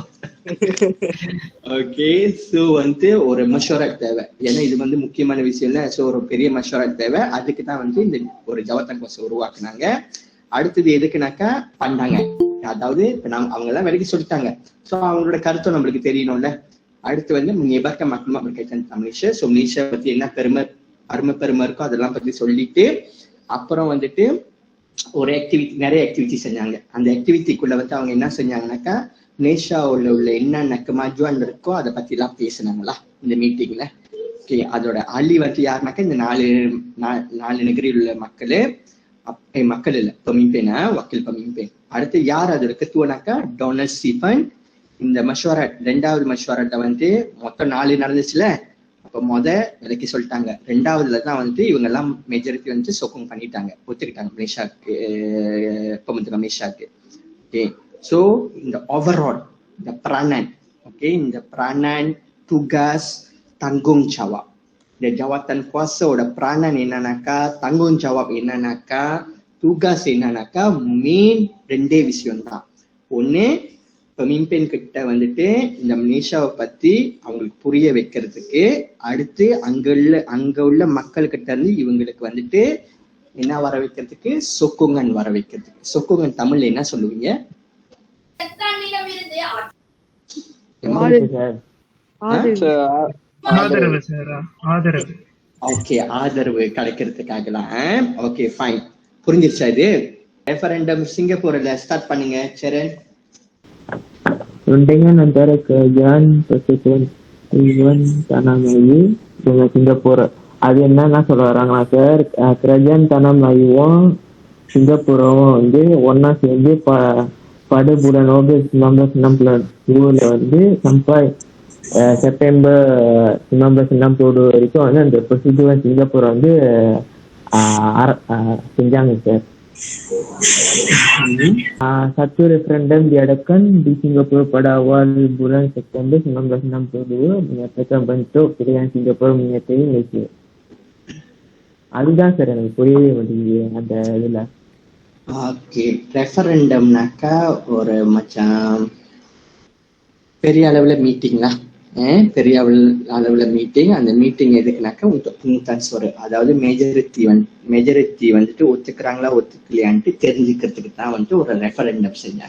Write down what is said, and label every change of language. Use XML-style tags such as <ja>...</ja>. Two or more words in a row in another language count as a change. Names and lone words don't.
<en>okay, so</en> <ta>வந்து ஒரு மஷவரத் தேவை. ஏன்னா இது வந்து முக்கியமான விஷயம் இல்ல. சோ ஒரு பெரிய மஷவரத் தேவை. அதுக்கு தான் வந்து இந்த ஒரு ஜவத்தான் குவாஸை உருவாக்குனாங்க. அடுத்தது எதுக்குனாக்கா பண்ணாங்க, அதாவது அவங்க எல்லாம் விலைக்கு சொல்லிட்டாங்க. சோ அவங்களோட கருத்தும் நம்மளுக்கு தெரியணும்ல. அடுத்து வந்து</ta> <ms>menyebarkan maklumat berkaitan tentang Malaysia.</ms> <ta>ஸோ மலேசியா பத்தி என்ன பெருமை இருக்கோ அதெல்லாம் பத்தி சொல்லிட்டு அப்புறம் வந்துட்டு ஒரு ஆக்டிவிட்டி, நிறைய ஆக்டிவிட்டி செஞ்சாங்க. அந்த ஆக்டிவிட்டிக்குள்ள வந்து அவங்க என்ன செஞ்சாங்கன்னாக்கா மலேசியாவுல உள்ள என்னென்ன கமாஜுவான் இருக்கோ அதை பத்தி எல்லாம் பேசினாங்களா இந்த மீட்டிங்ல. ஓகே, அதோட அலி வந்து யாருனாக்கா இந்த 4 நகரில் உள்ள மக்கள் இல்ல</ta> <ms>pemimpin, wakil pemimpin.</ms> <ta>அடுத்து யார் அதோட ketua-னாக்கா டொனால்ட் ஸ்டீஃபன். இந்த மஷ்வராட் 2வது மஷ்வராட்டை வந்து மொத்தம் 4 நடந்துச்சுல. அப்ப விலைக்கு சொல்லிட்டாங்க. 2வதுல தான் வந்து இவங்க எல்லாம் மெஜாரிட்டி வந்து சொக்கோங் பண்ணிட்டாங்க, ஒத்துக்கிட்டாங்க மலேசியாவுக்கு,</ta> <ms>pembentukan Malaysiaக்கு.</ms> <en>okay, so</en> <ta>இந்த ஓவரால் இந்த peranan, ஓகே, இந்த</ta> <ms>peranan, tugas, tanggung jawab.</ms> <ta>இந்த ஜவத்தான் குவாஸோட peranan என்னன்னாக்கா,</ta> <ms>tanggung jawab</ms> <ta>என்னன்னாக்கா, tugas என்னன்னாக்கா மெயின் 2 விஷயம் தான். ஒண்ணு பெமிம்பென் கிட்ட வந்துட்டு இந்த மலேசியாவை பத்தி அவங்களுக்கு புரிய வைக்கிறதுக்கு, அடுத்து அங்க உள்ள மக்கள் கிட்ட இருந்து இவங்களுக்கு வந்துட்டு என்ன வர வைக்கிறதுக்கு, சொக்குங்கன் வர வைக்கிறதுக்கு. சொக்குங்கன் தமிழ்ல என்ன சொல்லுவீங்க? ஆதரவு சார், ஆதரவு. ஓகே, ஆதரவு கிடைக்கிறதுக்காகலாம்.</ta> <en>okay fine,</en> <ta>புரிஞ்சிருச்சா இது? ரெஃபரண்டம் சிங்கப்பூர்ல ஸ்டார்ட் பண்ணுங்க சரண்.</ta> <ms>Rundingan antara kerajaan persekutuan Taiwan Tanah Melayu dengan Singapura.</ms> <ta>அது என்னன்னா சொல்ல வராங்களா சார்,</ta> <ms>kerajaan Tanah Melayuவும்</ms> <ta>சிங்கப்பூரும் வந்து ஒன்னா சேர்ந்து</ta> <ms>pada bulan Ogos 1962</ms> <ta>வந்து</ta> <ms>sampai September 1962</ms> <ta>வரைக்கும் வந்து அந்த</ta> <ms>persekutuan Singapura</ms> <ta>வந்து செஞ்சாங்க சார்.</ta> <ms>Satu referendum diadakan di Singapura pada awal bulan September 1962 menyatakan bentuk pilihan Singapura menyertai Malaysia.</ms> <ta>அதுதான் சார் எனக்கு புரியவே மாட்டேங்குது அந்த இதுல. ஓகே, ரெஃபரண்டம்னாக்கா ஒரு மச்சான் பெரிய அளவுல மீட்டிங்னா, பெரிய அளவுல மீட்டிங். அந்த மீட்டிங் எதுக்குனாக்கா உங்களுக்குதான் சொரு, அதாவது மெஜாரிட்டி வந்துட்டு ஒத்துக்கிறாங்களா ஒத்துக்கலையான்ட்டு தெரிஞ்சுக்கிறதுக்கு தான் வந்துட்டு ஒரு ரெஃபரண்டம் செஞ்சாங்க.</ta>